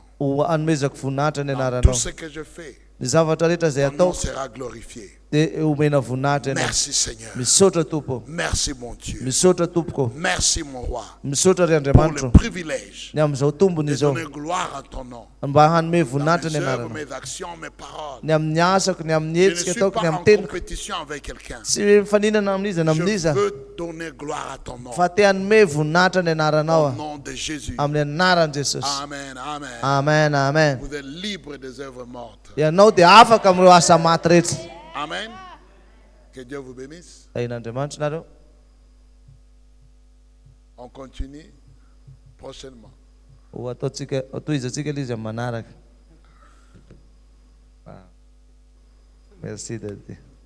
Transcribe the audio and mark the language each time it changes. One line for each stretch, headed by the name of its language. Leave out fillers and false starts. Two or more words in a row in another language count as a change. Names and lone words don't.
Malagasy: ho anomezako voninahitra ny
French: Dans
Malagasy: anaranao
French: tout ce que je fais,
Malagasy: ny zavatra rehetra zay
French: ton nom
Malagasy: ataoko
French: sera glorifié.
Malagasy: dia omena voninahitra ianao.
French: Merci Seigneur.
Malagasy: Misaotra tompo,
French: Merci mon Dieu.
Malagasy: misaotra tompoko,
French: Merci mon roi.
Malagasy: misaotra ry
French: Pour
Malagasy: Andriamanitro
French: le privilège
Malagasy: ny amin'izao tombony
French: de
Malagasy: izao
French: donner gloire à ton nom.
Malagasy: mba hanome
French: Dans
Malagasy: voninahitra
French: mes
Malagasy: ny
French: œuvres,
Malagasy: anarana,
French: mes actions, mes paroles.
Malagasy: ny amin'ny asako, ny amin'ny
French: Je ne
Malagasy: hetsika
French: suis
Malagasy: ataoko, ny
French: pas en
Malagasy: amin'ny teniko,
French: compétition avec quelqu'un.
Malagasy: tsy mifaninana amin'iza na
French: Je
Malagasy: amin'iza
French: veux donner gloire à ton nom.
Malagasy: fa te hanome voninahitra ny anaranao
French: Au nom de Jésus. amin'ny anaran'i Jesosy. Amen. Amen.
Malagasy: Amen, amen.
French: Vous êtes libre des œuvres mortes.
Malagasy: Ianao dia afaka amin'ireo asa maty rehetra.
French: Amen. Que Dieu vous bénisse.
Malagasy: Ain'Andriamanitra nareo.
French: On continue prochainement.
Malagasy: Ho ataontsika tohizantsika ilay izy amin'ny manaraka.
French: Merci Daddy.